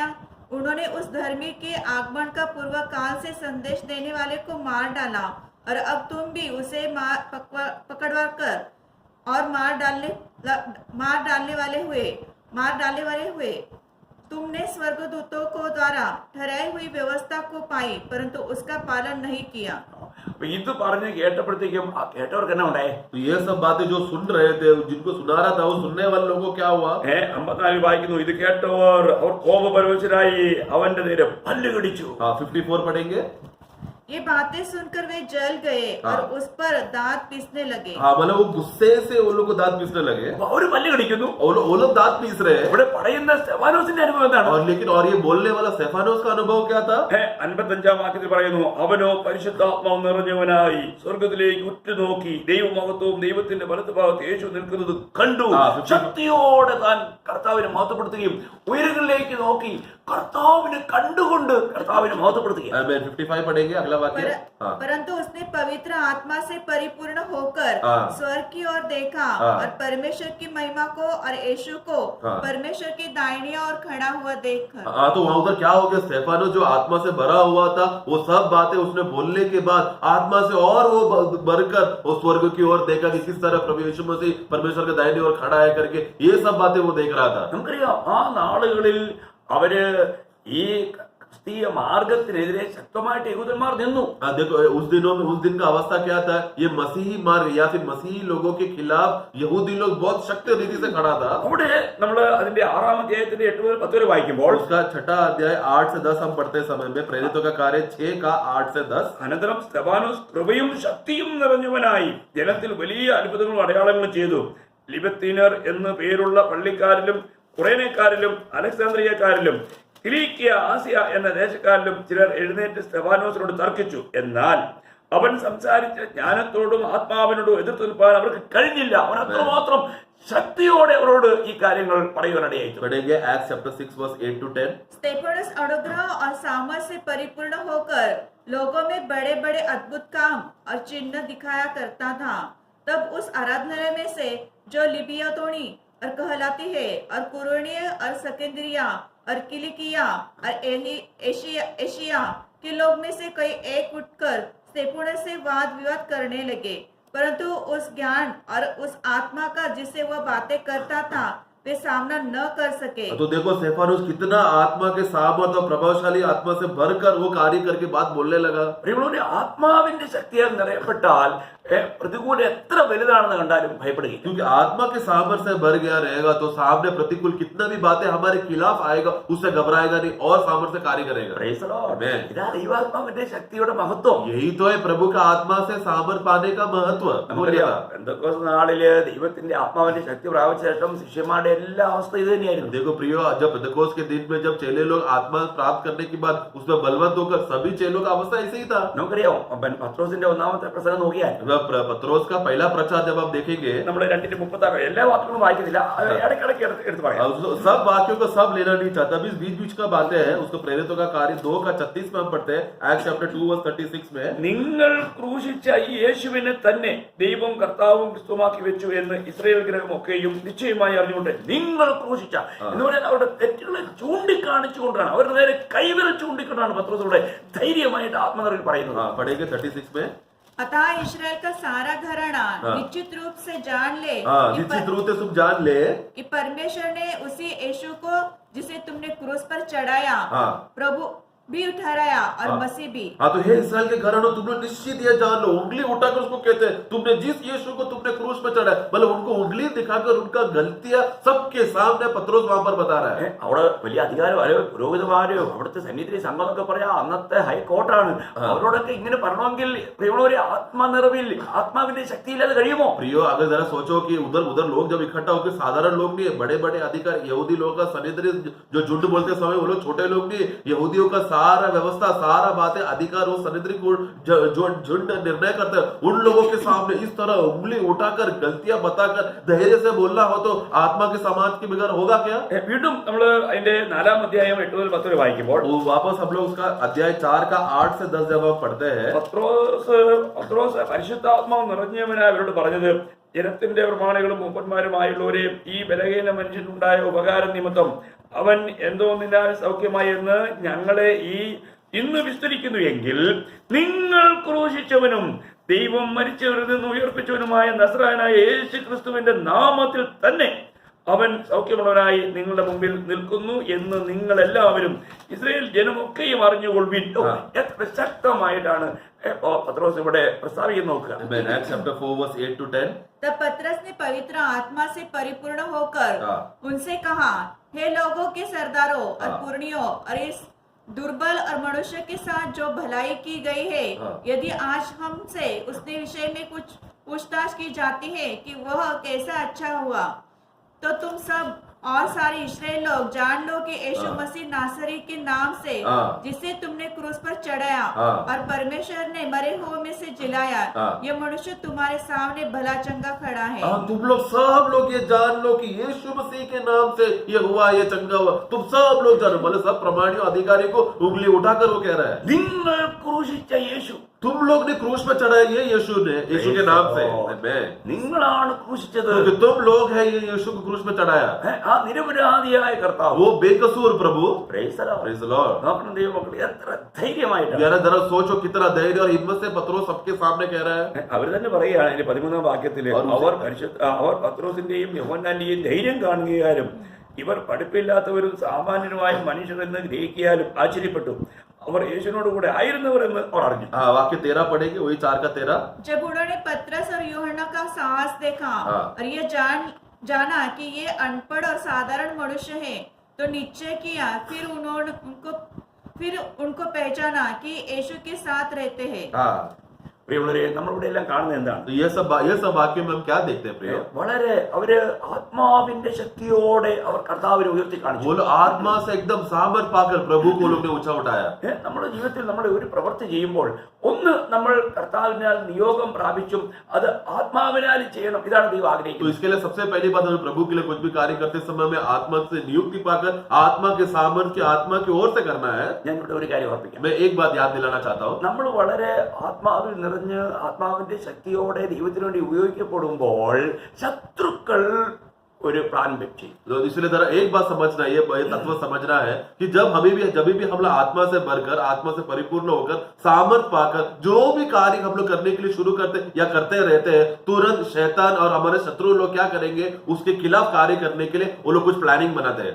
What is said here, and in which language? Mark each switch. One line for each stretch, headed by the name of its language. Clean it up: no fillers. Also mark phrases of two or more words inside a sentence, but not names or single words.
Hindi: उन्होंने उस धर्मी के आगमन का पूर्व काल से संदेश देने वाले को मार डाला और अब तुम भी उसे पकड़वा कर और मार डालने वाले हुए। तुमने स्वर्गदूतों को द्वारा ठहराई हुई व्यवस्था को पाई परंतु उसका पालन नहीं किया।
Malayalam: അപ്പൊ ഇത് പറഞ്ഞ് കേട്ടപ്പോഴത്തേക്കും ആ കേട്ടവർക്ക് എന്നാ ഉണ്ടായേ?
Hindi: तो ये सब बातें जो सुन रहे थे, जिनको सुना रहा था, वो सुनने वाले लोगों को क्या हुआ?
Malayalam: 54 വായിക്കുന്നു, ഇത് കേട്ടവർ അവർ കോപപരവശരായി അവന്റെ നേരെ പല്ല് കടിച്ചു.
Hindi: हाँ 54 पढ़ेंगे. ये बातें सुनकर वे जल गए और उस पर दांत पीसने लगे. हाँ मतलब वो गुस्से से वो लोग को दांत पीसने लगे.
Malayalam: അപ്പൊ അവര് പല്ല് കടിക്കുന്നു.
Hindi: वो लोग दांत पीस रहे हैं.
Malayalam: ഇവിടെ പറയുന്ന സ്തെഫാനോസിന്റെ അനുഭവം എന്താണ്?
Hindi: और लेकिन और ये बोलने वाला स्तेफानोस का अनुभव क्या था?
Malayalam: 55 വാക്യത്തിൽ പറയുന്നു, അവനോ പരിശുദ്ധാത്മാവ് നിറഞ്ഞവനായി സ്വർഗത്തിലേക്ക് ഉറ്റുനോക്കി ദൈവമഹത്വവും ദൈവത്തിന്റെ വലത്തുഭാഗത്ത് യേശു നിൽക്കുന്നത് കണ്ടു. ശക്തിയോടെ താൻ കർത്താവിനെ മഹത്വപ്പെടുത്തുകയും ഉയരങ്ങളിലേക്ക് നോക്കി കർത്താവിനെ കണ്ടുകൊണ്ട് കർത്താവിനെ മഹത്വപ്പെടുത്തുകയും.
Hindi: 55 पढ़ेंगे अगला वाक्य. परंतु उसने पवित्र आत्मा से परिपूर्ण होकर स्वर्ग की ओर देखा और परमेश्वर की महिमा को और यीशु को परमेश्वर की दाहिनी ओर खड़ा हुआ देखकर. हाँ तो वहाँ उधर क्या हो गया? स्तेफानोस जो आत्मा से भरा हुआ था, वो सब बातें उसने बोलने के बाद आत्मा से और वो भरकर वो स्वर्ग की ओर देखा कि किस तरह प्रभु यीशु मसीह परमेश्वर के दाहिनी ओर खड़ा है करके ये सब बातें वो देख रहा था.
Malayalam: നമുക്കറിയാം ആ നാളുകളിൽ അവര് ഈ ക്രിസ്തീയ മാർഗത്തിനെതിരെ ശക്തമായിട്ട് യഹൂദന്മാർ നിന്നു.
Hindi: देखो उस दिनों में उस दिन का अवस्था क्या था? ये मसीही मार्ग या फिर मसीही लोगों के खिलाफ यहूदी लोग बहुत शक्ति रीति से खड़ा था.
Malayalam: അവിടെ നമ്മള് അതിന്റെ 6-ാം അധ്യായത്തിന്റെ 8 മുതൽ 10 വരെ വായിക്കുമ്പോൾ
Hindi: उसका 6वां अध्याय 8 से 10 हम पढ़ते समय में प्रेरितों का कार्य 6 का 8 से 10.
Malayalam: അനന്തരം സ്തെഫാനോസ് കൃപയും ശക്തിയും നിറഞ്ഞവനായി ജനത്തിൽ വലിയ അത്ഭുതങ്ങളും അടയാളങ്ങളും ചെയ്തു. ലിബത്തീനർ എന്ന് പേരുള്ള പള്ളിക്കാരിലും കുറേനക്കാരിലും അലക്സാന്ദ്രിയക്കാരിലും കിലീക്കിയ, ആസിയ എന്ന ദേശക്കാരിലും ചിലർ എഴുന്നേറ്റ് സ്തെഫാനോസിനോട് തർക്കിച്ചു. എന്നാൽ അവൻ സംസാരിച്ച ജ്ഞാനത്തോടും ആത്മാവിനോടും എതിർത്ത് നിൽപ്പാൻ അവർക്ക് കഴിഞ്ഞില്ല. അവൻ അത്രമാത്രം ശക്തിയോടെ അവരോട് ഈ കാര്യങ്ങൾ പറയുവാനിടയായി.
English: पढ़ेंगे Acts chapter 6 verse 8 to 10.
Hindi: स्तेफानोस अनुग्रह और सामर्थ से परिपूर्ण होकर लोगों में बड़े बड़े अद्भुत काम और चिन्ह दिखाया करता था. तब उस आराधनालय में से जो लिबियातोनी और कहलाती है और कुरेनिया और सिकंदरिया और किलिकिया और एशिया के लोग में से कई एक उठकर स्तेफानोस से वाद विवाद करने लगे. परंतु उस ज्ञान और उस आत्मा का जिससे वह बातें करता था वे सामना न कर सके. तो देखो स्तेफानोस कितना आत्मा के सामर्थ और प्रभावशाली आत्मा से भरकर वो कार्य करके बात बोलने लगा.
Malayalam: പ്രിയമുള്ളവരെ, ആത്മാവിന്റെ ശക്തിയാൽ നിറയപ്പെട്ടാൽ പ്രതികൂലം എത്ര വലുതാണെന്ന് കണ്ടാലും ഭയപ്പെടുകയില്ല.
Hindi: क्योंकि आत्मा के सामर्थ से भर गया रहेगा तो सामने प्रतिकूल कितना भी बातें हमारे खिलाफ आएगा उससे घबराएगा नहीं और सामर्थ्य से कार्य करेगा.
English: Praise the Lord. Amen.
Malayalam: ഇതാ ദൈവാത്മാവിന്റെ ശക്തിയുടെ മഹത്വം.
Hindi: यही तो है प्रभु का आत्मा से सामर्थ पाने का महत्व.
Malayalam: നമുക്കറിയാം, പെന്തക്കോസ്ത് നാളില് ദൈവത്തിന്റെ ആത്മാവിന്റെ ശക്തി പ്രാപിച്ച ശേഷം ശിഷ്യന്മാരുടെ എല്ലാ അവസ്ഥ ഇത് തന്നെയായിരുന്നു.
Hindi: देखो प्रियो, जब पेंतकोस्त के दिन में जब चेले लोग आत्मा प्राप्त करने के बाद उसमें बलवंत होकर सभी चेलों का अवस्था ऐसे ही था.
Malayalam: നമുക്കറിയാം, പത്രോസിന്റെ ഒന്നാമത്തെ പ്രസംഗം നോക്കിയാൽ
Hindi: पत्रोस का पहला प्रचार जब आप देखेंगे,
Malayalam: നമ്മൾ 2:36 എല്ലാ വാക്കുകളും വായിക്കുന്നില്ല, ഇടയ്ക്കിടയ്ക്ക് എടുത്ത് പറയാം.
Hindi: सब वाक्यों को सब लेना नहीं चाहता, बीच बीच का बातें हैं. उसको प्रेरितों का कार्य 2 का 36 में हम पढ़ते हैं.
English: Acts chapter 2 verse 36 में
Malayalam: നിങ്ങൾ ക്രൂശിച്ച ഈ യേശുവിനെ തന്നെ ദൈവം കർത്താവും ക്രിസ്തുവാക്കി വെച്ചു എന്ന് ഇസ്രായേൽ ഗ്രഹമൊക്കെയും നിശ്ചയമായി അറിഞ്ഞുകൊണ്ട് നിങ്ങൾ ക്രൂശിച്ച എന്ന് പറയാൻ അവരുടെ തെറ്റുകളെ ചൂണ്ടിക്കാണിച്ചുകൊണ്ടാണ്, അവരുടെ നേരെ കൈവിരൽ ചൂണ്ടിക്കൊണ്ടാണ് പത്രോസിലൂടെ ധൈര്യമായിട്ട് ആത്മനിറവിൽ പറയുന്നത്.
Hindi: पढ़ेंगे 36 में. अतः इस्राएल का सारा घराना निश्चित रूप से जान ले निश्चित रूप से तुम जान ले कि परमेश्वर ने उसी यीशु को जिसे तुमने क्रूस पर चढ़ाया प्रभु भी ठहराया और मसीह भी. हाँ तो हे इस्राएल के घरानों, तुम लोग निश्चित ये जान लो, उंगली उठाकर उसको कहते हैं तुमने जिस यीशु को तुमने क्रूस पर चढ़ाया, मतलब उनको उंगली दिखाकर उनका गलतियां सबके सामने पत्रोस वहां पर बता रहा है.
Malayalam: അവിടെ വലിയ അധികാരമാരോ പുരോഹിതന്മാരോ അവിടുത്തെ സന്നിധി സംഘം എന്നൊക്കെ പറയാ അന്നത്തെ ഹൈക്കോർട്ടാണ്. അവരോടൊക്കെ ഇങ്ങനെ പറയണമെങ്കിൽ പ്രിയമുള്ളവരെ ആത്മനിറവിൽ ആത്മാവിന്റെ ശക്തിയില്ലാതെ കഴിയുമോ?
Hindi: प्रियो, अगर जरा सोचो कि उधर उधर लोग जब इकट्ठा होकर, साधारण लोग नहीं है, बड़े बड़े अधिकारी यहूदी लोगों का सनिधि जो झुंड बोलते समय वो लोग छोटे लोग नहीं है. यहूदियों का सारा व्यवस्था, सारा बातें, अधिकार वो सनिधि को जो झुंड निर्णय करते हैं, उन लोगों के सामने इस तरह उंगली उठाकर गलतियां बताकर धैर्य से बोलना हो तो आत्मा के समाज के बगैर होगा क्या?
Malayalam: വീണ്ടും നമ്മള് അതിന്റെ 4-ാം അധ്യായം 8 മുതൽ 10 വരെ വായിക്കുമ്പോൾ
Hindi: वापस हम लोग उसका अध्याय 4 का 8 से 10 जब हम पढ़ते हैं,
Malayalam: പത്രോസ് പരിശുദ്ധാത്മാവ് നിറഞ്ഞവനായി അവരോട് പറഞ്ഞത്, ജനത്തിന്റെ പ്രമാണികളും മൂപ്പന്മാരുമായുള്ളവരെ, ഈ ബലഹീന മനുഷ്യനുണ്ടായ ഉപകാരം നിമിത്തം അവൻ എന്തോന്നിനാൽ സൗഖ്യമായി എന്ന് ഞങ്ങളെ ഇന്ന് വിസ്തരിക്കുന്നു എങ്കിൽ നിങ്ങൾ ക്രൂശിച്ചവനും ദൈവം മരിച്ചവരിൽ നിന്ന് ഉയർപ്പിച്ചവനുമായ നസ്രായനായ യേശു ക്രിസ്തുവിന്റെ നാമത്തിൽ തന്നെ അവൻ സൗഖ്യമുള്ളവനായി നിങ്ങളുടെ മുമ്പിൽ നിൽക്കുന്നു എന്ന് നിങ്ങൾ എല്ലാവരും ഇസ്രായേൽ ജനമൊക്കെയും അറിഞ്ഞുകൊള്ളുവിൻ. എത്ര ശക്തമായിട്ടാണ് പത്രോസ് ഇവിടെ പ്രസ്താവിക്കുന്നത് നോക്കുക.
English: Acts chapter 4 verse 8 to 10.
Hindi: तब पतरस ने पवित्र आत्मा से परिपूर्ण होकर उनसे कहा, हे लोगों के सरदारों और पुरनियों और इस दुर्बल और मनुष्य के साथ जो भलाई की गई है, यदि आज हमसे उसके विषय में कुछ पूछताछ की जाती है कि वह कैसा अच्छा हुआ, तो तुम सब और सारे इस्राएल लोग जान लो कि यीशु मसीह नासरी के नाम से जिसे तुमने क्रूस पर चढ़ाया और परमेश्वर ने मरे हुए में से जिलाया, ये मनुष्य तुम्हारे सामने भला चंगा खड़ा है। तुम लोग सब लोग ये जान लो कि यीशु मसीह के नाम से ये हुआ, ये चंगा हुआ। तुम सब लोग जानो, मतलब सब प्रमाणियों अधिकारी को उंगली उठाकर वो कह रहा है,
Malayalam: നിങ്ങൾ ക്രൂശിച്ച യേശു,
Hindi: तुम लोग ने क्रूस पे चढ़ाया ये यीशु ने, यीशु के नाम से।
Malayalam: നിങ്ങളാണ് ക്രൂശിച്ചത്.
Hindi: क्योंकि तुम लोग है ये यीशु को क्रूस पे चढ़ाया।
Malayalam: ആ നിരപരാധിയായ കർത്താവ്,
Hindi: वो बेकसूर प्रभु,
English: Praise the Lord. Praise the Lord।
Malayalam: നോക്കണം ദൈവമക്കളെ, എത്ര ധൈര്യമായിട്ടാണ്.
Hindi: जरा सोचो कितना धैर्य और हिम्मत से पत्रोस सबके सामने कह रहा है।
Malayalam: അവർ തന്നെ പറയുകയാണ് ഇതിന്റെ 13-ാം വാക്യത്തില്, അവർ പത്രോസിന്റെയും യോഹന്നാന്റെയും ധൈര്യം കാണുകയാലും ഇവർ പഠിപ്പില്ലാത്തവരും സാമാന്യനുമായ മനുഷ്യരെന്ന് ഗ്രഹിക്കാലും ആശ്ചര്യപ്പെട്ടു. അവർ യേശുവിനോട് കൂടെ ആയിരുന്നവർ എന്ന് അവർ അറിഞ്ഞു.
Hindi: वाक्य 13 पढ़ेंगे, वही 4 का 13। जब उन्होंने पतरस और यूहन्ना का साहस देखा और ये जाना कि ये अनपढ़ और साधारण मनुष्य है, तो निश्चय किया। फिर उनको पहचाना कि यीशु के साथ रहते हैं।
Malayalam: പ്രിയമുള്ളവരെ, നമ്മളിവിടെ എല്ലാം കാണുന്നത് എന്താണ്?
Hindi: तो ये सब वाक्य में हम क्या देखते हैं प्रिय?
Malayalam: വളരെ അവര് ആത്മാവിന്റെ ശക്തിയോടെ അവർ കർത്താവിനെ ഉയർത്തി കാണിച്ചു.
Hindi: बोलो आत्मा से एकदम सामर्थ पाकर प्रभु को लोग ने ऊंचा उठाया।
Malayalam: നമ്മുടെ ജീവിതത്തിൽ നമ്മൾ ഒരു പ്രവൃത്തി ചെയ്യുമ്പോൾ ഒന്ന് നമ്മൾ കർത്താവിനാൽ നിയോഗം പ്രാപിച്ചും അത് ആത്മാവിനാൽ ചെയ്യണം. ഇതാണ് ദൈവം तो ആഗ്രഹിക്കുന്നത്.
Hindi: इसके लिए सबसे पहली बात, हमें प्रभु के लिए कुछ भी कार्य करते समय में आत्मा से नियुक्ति पाकर आत्मा के सामर्थ की आत्मा की ओर से करना है।
Malayalam: ഞാൻ ഇവിടെ ഒരു കാര്യം ഓർപ്പിക്കാം.
Hindi: मैं एक बात याद दिलाना चाहता हूँ।
Malayalam: നമ്മൾ വളരെ ആത്മാവിൽ നിറഞ്ഞ് ആത്മാവിന്റെ ശക്തിയോടെ ദൈവത്തിന് വേണ്ടി ഉപയോഗിക്കപ്പെടുമ്പോൾ ശത്രുക്കൾ ഒരു പ്ലാൻ വെച്ച്.
Hindi: तो इसलिए जरा एक बात समझना, ये तत्व समझना है कि जब हम लोग आत्मा से भरकर, आत्मा से परिपूर्ण होकर, सामर्थ पाकर जो भी कार्य हम लोग करने के लिए शुरू करते या करते रहते हैं, तुरंत शैतान और हमारे शत्रु लोग क्या करेंगे, उसके खिलाफ कार्य करने के लिए वो लोग कुछ प्लानिंग बनाते हैं।